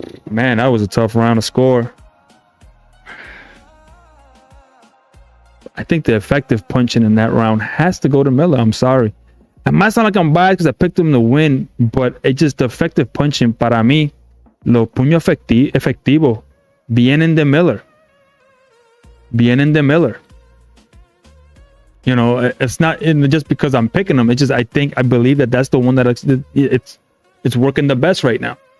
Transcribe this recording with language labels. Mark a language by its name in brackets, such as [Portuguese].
[English] Man, that was a tough round to score. I think the effective punching in that round has to go to Miller. I'm sorry. It might sound like I'm biased because I picked him to win, but it's just the effective punching. [Spanish] Para mí, los puños efectivos vienen de Miller. Vienen de Miller. [English] It's not just because I'm picking him. It's just I believe that that's the one that it's working the best right now.